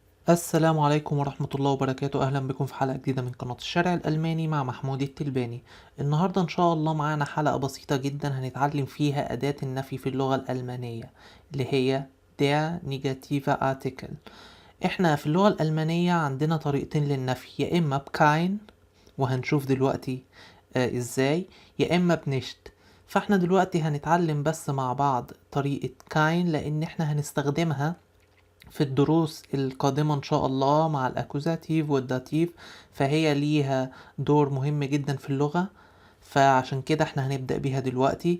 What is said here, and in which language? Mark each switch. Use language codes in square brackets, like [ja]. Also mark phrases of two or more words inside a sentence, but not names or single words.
[ar] السلام عليكم ورحمة الله وبركاته. أهلا بكم في حلقة جديدة من قناة الشارع الألماني مع محمود التلباني. النهاردة إن شاء الله معانا حلقة بسيطة جدا هنتعلم فيها أداة النفي في اللغة الألمانية اللي هي [de] der negative Artikel. [ar] احنا في اللغة الألمانية عندنا طريقتين للنفي، يا إما بكاين وهنشوف دلوقتي ازاي، يا إما بنشت. فاحنا دلوقتي هنتعلم بس مع بعض طريقة كاين لأن احنا هنستخدمها في الدروس القادمة إن شاء الله مع الأكوزاتيف والداتيف، فهي ليها دور مهم جدا في اللغة، فعشان كده احنا هنبدأ بيها دلوقتي.